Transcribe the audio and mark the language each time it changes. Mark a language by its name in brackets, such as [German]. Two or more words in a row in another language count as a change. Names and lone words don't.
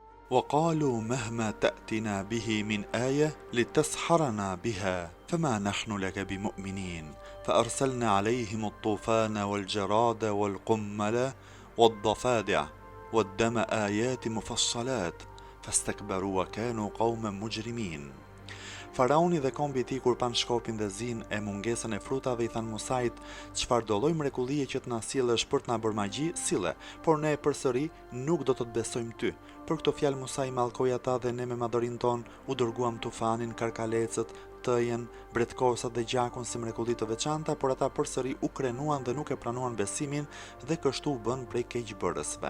[Arabic] وقالوا مهما تأتنا به من آية لتسحرنا بها فما نحن لك بمؤمنين فأرسلنا عليهم الطوفان والجراد والقمل والضفادع والدم آيات مفصلات فاستكبروا وكانوا قوما مجرمين. [Albanian] Faraoni dhe kombi I tij kur pan shkopin dhe zin e mungesën e frutave I than Musait, çfarë do lloj mrekullie që të na sillesh për të na bërë magji, sille, por ne përsëri nuk do të të besojmë ty. Për këto fjalë Musa I mallkoi ata dhe ne me madhërin ton u dërguam tufanin, karkalecët, tëjen, bretkosat dhe gjakun si mrekulli të veçanta, por ata përsëri u krenuan dhe nuk e pranuan besimin dhe kështu u bën prej keqbërësve.